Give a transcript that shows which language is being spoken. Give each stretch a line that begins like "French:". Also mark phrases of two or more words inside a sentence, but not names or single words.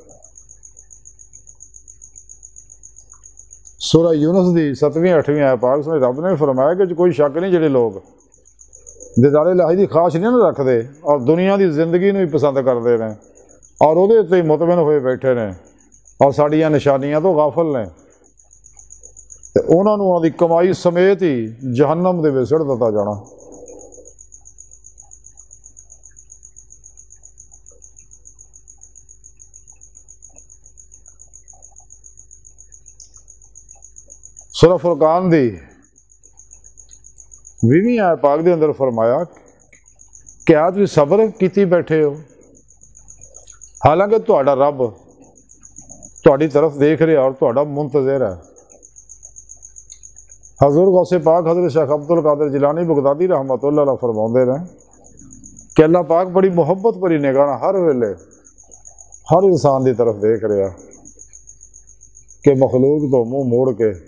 Punjabi: سورہ یونس دی 7ویں 8ویں آیت پاک میں رب نے فرمایا کہ کوئی شک نہیں جڑے لوگ دیدار الہی دی خواہش نہیں رکھتے اور دنیا دی زندگی نو ہی پسند کرتے ہیں اور وہ مطمئن ہوئے بیٹھے ہیں اور ساڈیاں نشانیاں تو غافل نے، تے انہاں نوں انہاں دی کمائی سمیت ہی جہنم دے وچ سٹ دتا جانا۔ سورہ فرقان دی 20ویں آیت پاک دے اندر فرمایا کہ آج بھی صبر کیتی بیٹھے ہو، حالانکہ تہاڈا رب تہاڈی طرف دیکھ رہا اور تہاڈا منتظر ہے۔ حضور غوث پاک حضرت شیخ عبد القادر جیلانی بغدادی رحمۃ اللہ علیہ فرماؤندے رہے کہ اللہ پاک بڑی محبت بڑی نگاہ ہر ویلے ہر انسان دی طرف دیکھ رہا کہ مخلوق تو منہ موڑ کے